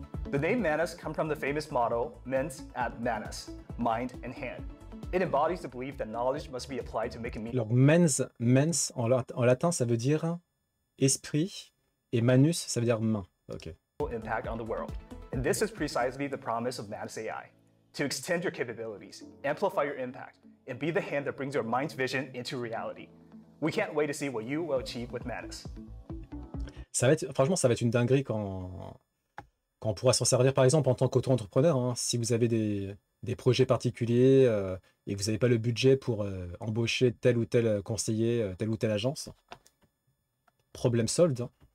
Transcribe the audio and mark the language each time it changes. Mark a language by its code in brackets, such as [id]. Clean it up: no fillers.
[en] The name Manus comes from the famous motto, [la] mens ad manus, [en] mind and hand. It embodies the belief that knowledge must be applied to make a [fr] Alors mens en latin, ça veut dire esprit, et manus, ça veut dire main. Ok. [en] impact on the world. And this is precisely the promise of Manus AI, to extend your capabilities, amplify your impact, and be the hand that brings your mind's vision into reality. We can't wait to see what you will achieve with Manus. [fr] Franchement, ça va être une dinguerie quand on pourra s'en servir, par exemple, en tant qu'auto-entrepreneur. Hein, si vous avez des projets particuliers et que vous n'avez pas le budget pour embaucher tel ou tel conseiller, telle ou telle agence, problème solved. Hein.